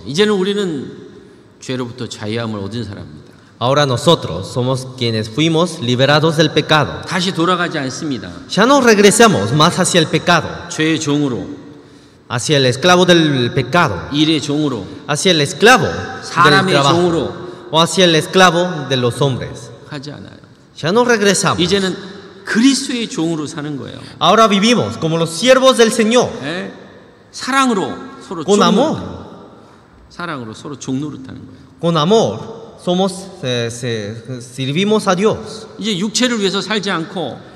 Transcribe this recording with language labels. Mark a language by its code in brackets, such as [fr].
[ko] 이제는 우리는 죄로부터 자유함을 얻은 사람입니다. [es] Ahora nosotros somos quienes fuimos liberados del pecado. [ko] 다시 돌아가지 않습니다. [es] Ya no regresamos más hacia el pecado, [ko] 죄의 종으로, [es] hacia el esclavo del pecado, [ko] 일의 종으로, [es] hacia el esclavo del [ko] 사람의 [es] trabajo [ko] 종으로 [es] o hacia el esclavo de los hombres. [ko] 하지 않아요. [es] Ya no regresamos. [ko] 이제는 그리스도의 종으로 사는 거예요. [es] Ahora vivimos como los siervos del Señor, [ko] 예? 사랑으로 서로 [es] con amor. [ko] 사랑으로 서로 종노릇하는 거예요. [es] Con amor servimos a Dios. [ko] 이제 육체를 위해서 살지 않고